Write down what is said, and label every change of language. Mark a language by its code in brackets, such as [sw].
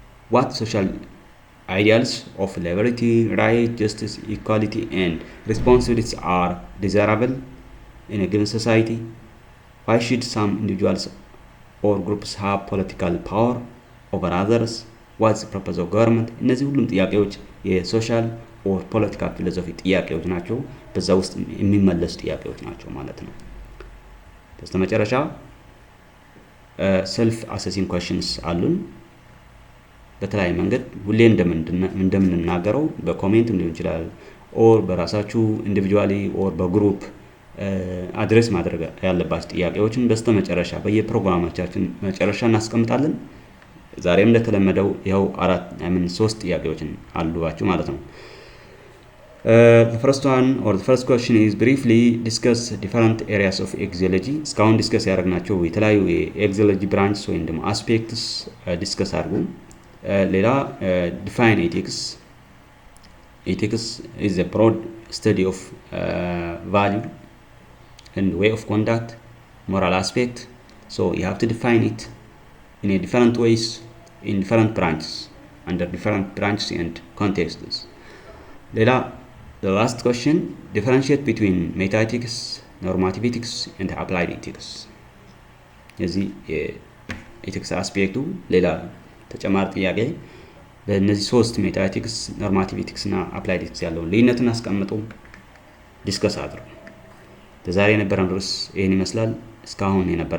[en] what social ideals of liberty, right, justice, equality and responsibilities are desirable in a given society, why should some individuals or groups have political power over others, what's the purpose of government? [am] እነዚህ ሁሉም ጥያቄዎች የሶሻል ኦር ፖለቲካል ፊሎሶፊ ጥያቄዎች ናቸው። በዛ ውስጥ የሚመለሱ ጥያቄዎች ናቸው ማለት ነው። በስተመጨረሻ ሰልፍ አሰሲንግ ኩዌስችንስ አሉን። በተለያየ መንገድ ሁሌ እንደምንናገረው በኮሜንት ሊሆን ይችላል ኦር በራሳችሁ ኢንዲቪጁዋሊ ኦር በግሩፕ አድሬስ ማድረግ ያለባችሁ ጥያቄዎችን በስተመጨረሻ በየፕሮግራማችን መጨረሻ እናስቀምጣለን። ዛሬም እንደተለመደው ይኸው 3 ጥያቄዎችን አሉባችሁ ማለት ነው። [en] The first one or the first question is briefly discuss different areas of axiology. [am] እስካሁን ዲስከስ ያደረግናቸው የተለያዩ የኤግዚዮሎጂ ብራንችስ ወይም ደግሞ አስፔክትስ ዲስከስ አድርጉ። ሌላ [en] define ethics. Ethics is a broad study of value and way of conduct, moral aspect. So you have to define it in a different ways in different branches, under different branches and contexts. ሌላ the last question, differentiate between metaethics, normative ethics and applied ethics. [am] የዚህ የኤቲክስ አስፔክቱ ሌላ ተጨማሪ ጥያቄ በእነዚህ 3 ሜታኤቲክስ፣ ኖርማቲቭ ኤቲክስ እና አፕላይድ ኤቲክስ ያለውን ልዩነትን አስቀምጡ፣ ዲስከስ አድርጉ። ለዛሬ የነበረን ርዕስ ይህን ይመስላል። እስካሁን የነበራችሁ ቆይታ በጣም ከልብ እናመሰግናለን።